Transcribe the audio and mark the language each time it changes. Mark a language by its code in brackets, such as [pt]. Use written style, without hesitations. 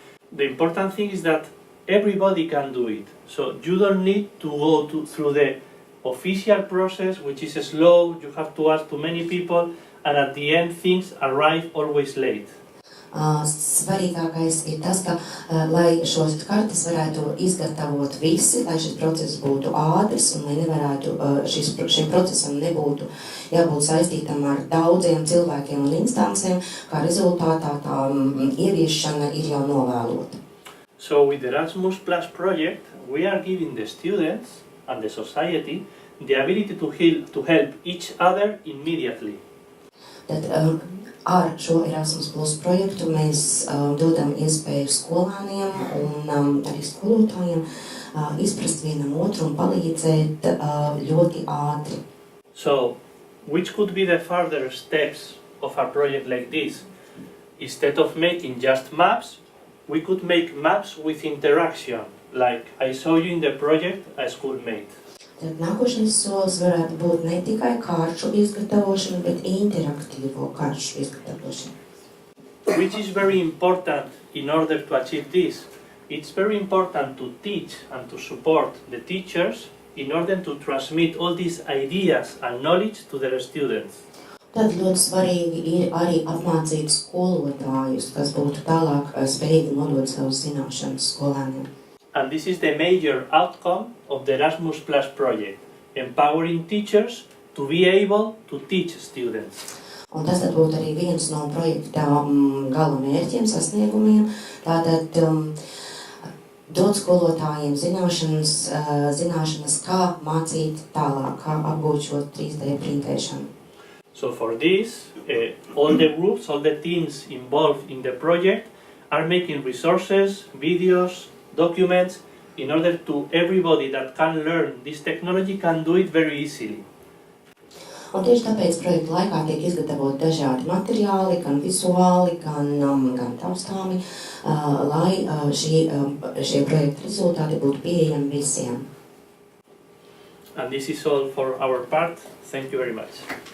[en] The important thing is that everybody can do it. So you don't need to go through the official process, which is slow, you have to ask too many people, and at the end things arrive always late. [lv] Svarīgākais ir tas, ka, lai šos kartes varētu izgatavot visi, lai šis process būtu ātrs un lai nevarētu, šim procesam nebūtu jābūt saistītam ar daudziem cilvēkiem un instancēm, kā rezultātā tā ieviešana ir jau novēlota. [en] So with the Erasmus Plus project, we are giving the students and the society the ability to help each other immediately. [lv] Tad, ar šo Erasmus Plus projektu mēs dodam iespēju skolāniem un arī skolotājiem izprast vienam otru un palīdzēt ļoti ātri. [en] So, which could be the further steps of a project like this? Instead of making just maps, we could make maps with interaction, like I saw you in the project a schoolmate. [lv] Tad nākošais solis varētu būt ne tikai karšu izgatavošana, bet interaktīvo karšu izgatavošana. [en] Which is very important in order to achieve this. It's very important to teach and to support the teachers in order to transmit all these ideas and knowledge to their students. [lv] Tad ļoti svarīgi ir arī apmācīt skolotājus, kas būtu tālāk spējīgi nodot savus zināšanas skolēniem. [en] And this is the major outcome of the Erasmus Plus project, empowering teachers to be able to teach students. [lv] Un tas tad būtu arī viens no projekta gala mērķiem, sasniegumiem, tātad dot skolotājiem zināšanas, kā mācīt tālāk, kā apgūt šo 3D printēšanu. [en] So for this, all the groups, all the teams involved in the project are making resources, videos, documents, in order to everybody that can learn this technology can do it very easily. [lv] Un tieši tāpēc projekta laikā tiek izgatavot dažādi materiāli, gan vizuāli, gan taustāmi, lai šie projekta rezultāti būtu pieejami visiem. [en] And this is all for our part. Thank you very much.